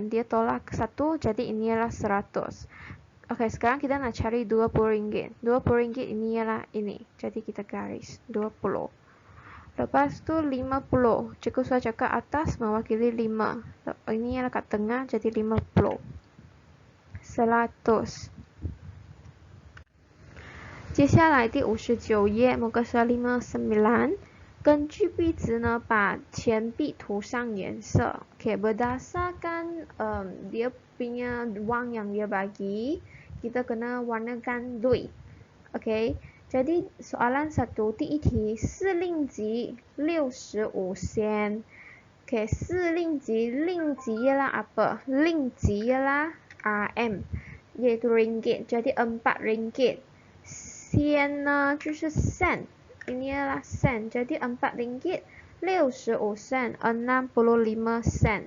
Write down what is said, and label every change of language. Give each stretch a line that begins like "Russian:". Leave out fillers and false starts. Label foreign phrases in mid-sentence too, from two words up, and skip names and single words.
Malay: Dia tolak ke 1, jadi ini ialah 100. Okey, sekarang kita nak cari 20 ringgit. 20 ringgit ini ialah ini. Jadi kita garis 20. Lepas tu 50. Cikgu sudah cakap atas mewakili 5. Ini ialah kat tengah jadi 50. 100.
Chinese: 接下来第59页
Malay: muka surat 59.
Chinese: 根据币值呢把钱币涂上颜色.
Malay: Okay, berdasarkan dia punya wang yang dia bagi, kita kena warnakan duit. Okay. Jadi soalan 1
Chinese: 第一题4令吉65
Malay: sen. Okay, 4令吉 ialah apa? 令吉 ialah RM, iaitu ringgit. Jadi 4 ringgit. Sen
Chinese: 呢就是
Malay: sen. Ini ialah sen. Jadi 4 ringgit 65 sen, 65 sen.